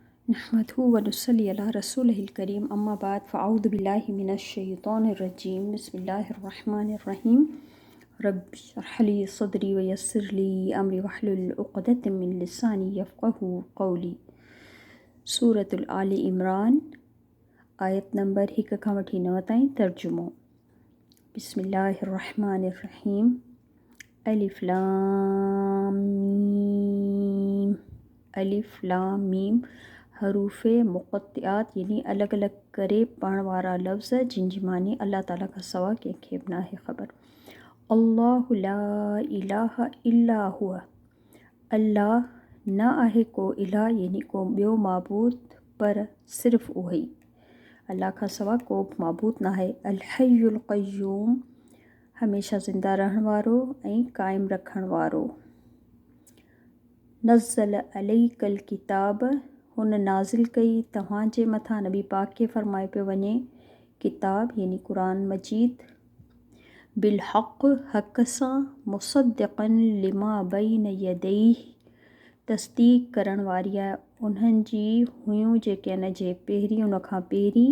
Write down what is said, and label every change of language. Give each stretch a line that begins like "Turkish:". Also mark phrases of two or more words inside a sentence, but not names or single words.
Arabic: نحمده ونصلي على رسوله الكريم أما بعد فأعوذ بالله من الشيطان الرجيم بسم الله الرحمن الرحيم رب اشرح لي صدري ويسر لي أمري واحلل عقدة من لساني يفقهوا قولي.
Sindhi: सूरतुल आले इमरान आयत नंबर 1 खां वठी 9 ताईं तर्जुमो।
Arabic: بسم الله الرحمن الرحيم ألف لام ميم. ألف لام ميم
Sindhi: हरूफ़े मुक़त्तिआत यानी अलग अलग करे पढ़ण वारा लफ्ज़ जिन जी मानी अल्लाह ताला खां सवा कंहिंखे बि नाहे ख़बर।
Arabic: الله لا إله إلا هو,
Sindhi: अल्लाह न आहे को इलाह यानी को ॿियो माबूद पर सिर्फ़ु उहो ई, अल्लाह खां सवा को बि माबूद न आहे।
Arabic: الحي القيوم
Sindhi: हमेशा ज़िंदा रहण वारो ऐं क़ाइम रखण वारो।
Arabic: نزل عليك الكتاب
Sindhi: हुन नाज़िल कई तव्हांजे मथां नबी पाक खे फ़रमाए पियो वञे किताब यानी क़ुरान मजीद
Arabic: بالحق
Sindhi: हक़ सां
Arabic: مصدقا لما بين يديه
Sindhi: तस्दीक़ करण वारी आहे उन्हनि जी हुयूं जेके इन जे पहिरीं उन खां पहिरीं।